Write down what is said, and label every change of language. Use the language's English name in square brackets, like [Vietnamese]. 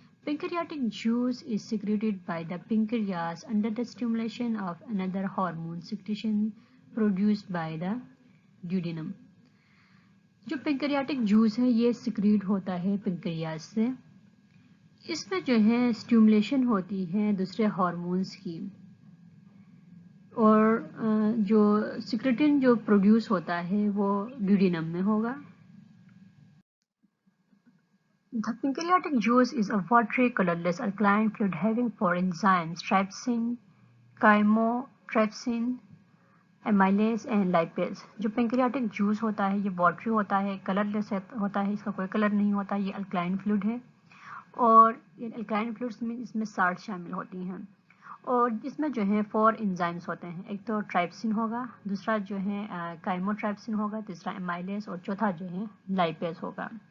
[English] Pancreatic juice is secreted by the pancreas under the stimulation of another hormone secretion produced by the duodenum. [Urdu] جو پینکریاٹک juice ہے یہ secret ہوتا ہے پنکریاس سے. اس میں جو ہے اسٹیمولیشن ہوتی ہے دوسرے ہارمونس کی, اور جو سیکریٹن جو پروڈیوس ہوتا ہے وہ ڈیوڈینم میں ہوگا. [English] The pancreatic juice is a watery, colorless alkaline fluid having four enzymes: trypsin, chymotrypsin, amylase and lipase. [Urdu] جو پینکریاٹک جوس ہوتا ہے یہ واٹری ہوتا ہے, کلرلیس ہوتا ہے, اس کا کوئی کلر نہیں ہوتا, یہ الکلائن فلوئڈ ہے, اور الکلائن فلوئڈس میں اس میں سالٹ شامل ہوتی ہیں, اور اس میں جو ہے 4 انزائمس ہوتے ہیں. ایک تو ٹرائپسن ہوگا, دوسرا جو ہے کائموٹرائپسن ہوگا, تیسرا ایمائلیز, اور چوتھا جو ہے لائپیز ہوگا.